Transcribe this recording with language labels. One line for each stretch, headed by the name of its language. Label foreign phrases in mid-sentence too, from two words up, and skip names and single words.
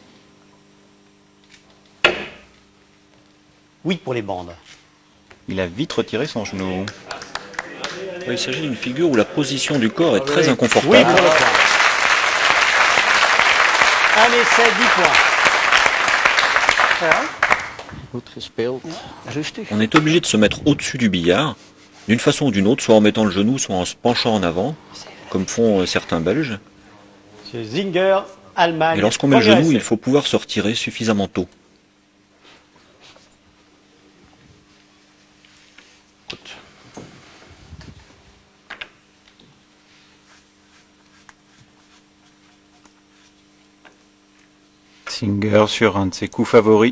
French: Oui pour les bandes. Il a vite retiré son genou. Il s'agit d'une figure où la position du corps est très Oui inconfortable. pour le point. Un essai, 10 points.
Dutch: Goed gespeeld. Rustig.
French: On est obligé de se mettre au-dessus du billard, d'une façon ou d'une autre, soit en mettant le genou, soit en se penchant en avant, comme font certains Belges. Monsieur Zinger, Allemagne. Et lorsqu'on met le premier genou, essai. il faut pouvoir se retirer suffisamment tôt. Singer sur un de ses coups favoris.